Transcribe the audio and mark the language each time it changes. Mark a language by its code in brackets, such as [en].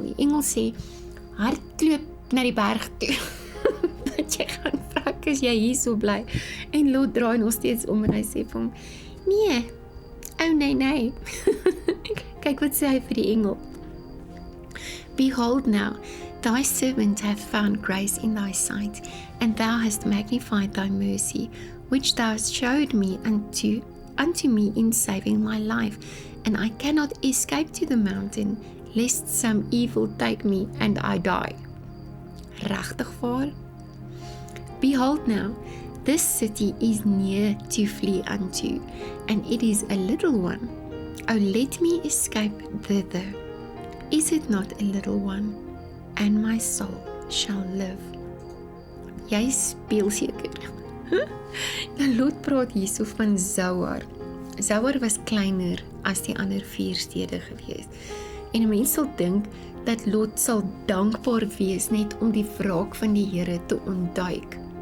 [af] Die engel sê, hardloop na die berg toe, dat jy gaan vrak as jy hier so bly. En Lot draai nog steeds om en hy sê vir hom, nee, Oh nee. Kyk wat sê hy vir die engel. [en] Behold now, thy servant hath found grace in thy sight, and thou hast magnified thy mercy, which thou hast showed me unto me in saving my life, and I cannot escape to the mountain, lest some evil take me and I die. [af] Regtig waar? [en] Behold now, this city is near to flee unto, and it is a little one. O let me escape thither. Is it not a little one? And my soul shall live. [af] Jy speel seker. Nou Lot praat hierso van Zoar. Zoar was kleiner as die ander 4 stede gewees. En 'n mens sal dink dat Lot sal dankbaar wees net om die wraak van die Here te ontduik.